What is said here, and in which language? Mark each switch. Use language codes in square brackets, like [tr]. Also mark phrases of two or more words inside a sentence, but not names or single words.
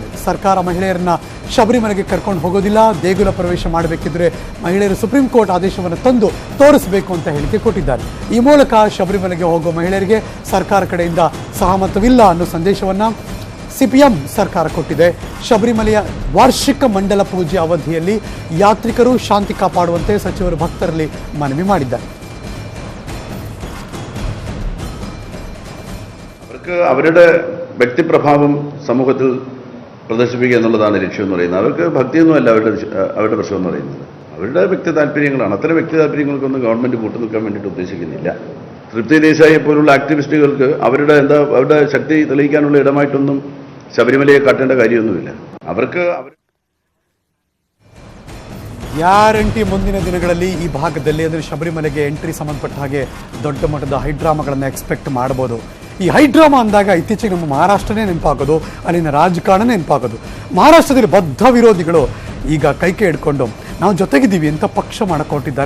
[kn] ಸರ್ಕಾರ ಮಹಿಳೆಯರನ್ನ ಶಬರಿಮಲೆಗೆ ಕರ್ಕೊಂಡು ಹೋಗೋದಿಲ್ಲ, ದೇಗುಲ ಪ್ರವೇಶ ಮಾಡಬೇಕಿದ್ರೆ ಮಹಿಳೆಯರು ಸುಪ್ರೀಂ ಕೋರ್ಟ್ ಆದೇಶವನ್ನು ತಂದು ತೋರಿಸಬೇಕು ಅಂತ ಹೇಳಿಕೆ ಕೊಟ್ಟಿದ್ದಾರೆ. ಈ ಮೂಲಕ ಶಬರಿಮಲೆಗೆ ಹೋಗುವ ಮಹಿಳೆಯರಿಗೆ ಸರ್ಕಾರ ಕಡೆಯಿಂದ ಸಹಮತವಿಲ್ಲ ಅನ್ನೋ ಸಂದೇಶವನ್ನು ಸಿಪಿಎಂ ಸರ್ಕಾರ ಕೊಟ್ಟಿದೆ. ಶಬರಿಮಲೆಯ ವಾರ್ಷಿಕ ಮಂಡಲ ಪೂಜೆ ಅವಧಿಯಲ್ಲಿ ಯಾತ್ರಿಕರು ಶಾಂತಿ ಕಾಪಾಡುವಂತೆ ಸಚಿವರು ಭಕ್ತರಲ್ಲಿ ಮನವಿ ಮಾಡಿದ್ದಾರೆ. [ml] അവരുടെ വ്യക്തിപ്രഭാവം സമൂഹത്തിൽ പ്രദർശിപ്പിക്കുക എന്നുള്ളതാണ് ലക്ഷ്യം എന്ന് പറയുന്നത്. അവർക്ക് ഭക്തിയൊന്നുമല്ല അവരുടെ പ്രശ്നം എന്ന് പറയുന്നത്. അവരുടെ വ്യക്തി താല്പര്യങ്ങളാണ്. അത്തരം വ്യക്തി താല്പര്യങ്ങൾക്കൊന്നും ഗവൺമെന്റ് കൂട്ടു നിൽക്കാൻ വേണ്ടിയിട്ട് ഉദ്ദേശിക്കുന്നില്ല. തൃപ്തി ദേശായിയെ പോലുള്ള ആക്ടിവിസ്റ്റുകൾക്ക് അവരുടെ ശക്തി തെളിയിക്കാനുള്ള ഇടമായിട്ടൊന്നും ശബരിമലയെ കാട്ടേണ്ട കാര്യമൊന്നുമില്ല. അവർക്ക് [kn] ಗ್ಯಾರಂಟಿ ಮುಂದಿನ ದಿನಗಳಲ್ಲಿ ಈ ಭಾಗದಲ್ಲಿ ಅಂದರೆ ಶಬರಿಮಲೆಗೆ ಎಂಟ್ರಿ ಸಂಬಂಧಪಟ್ಟ ಹಾಗೆ ದೊಡ್ಡ ಮಟ್ಟದ ಹೈಡ್ರಾಮಾಗಳನ್ನು ಎಕ್ಸ್ಪೆಕ್ಟ್ ಮಾಡ್ಬೋದು. ಈ ಹೈಡ್ರಾಮಾ ಅಂದಾಗ ಇತ್ತೀಚೆಗೆ ನಮ್ಮ ಮಹಾರಾಷ್ಟ್ರನೇ ನೆನಪಾಗೋದು, ಅಲ್ಲಿನ ರಾಜಕಾರಣ ನೆನಪಾಗೋದು. ಮಹಾರಾಷ್ಟ್ರದಲ್ಲಿ ಬದ್ಧ ವಿರೋಧಿಗಳು ಈಗ ಕೈಕೆ ಹಿಡ್ಕೊಂಡು ನಾವು ಜೊತೆಗಿದ್ದೀವಿ ಅಂತ ಪಕ್ಷ ಮಾಡಕ್ಕೆ ಹೊರಟಿದ್ದಾರೆ.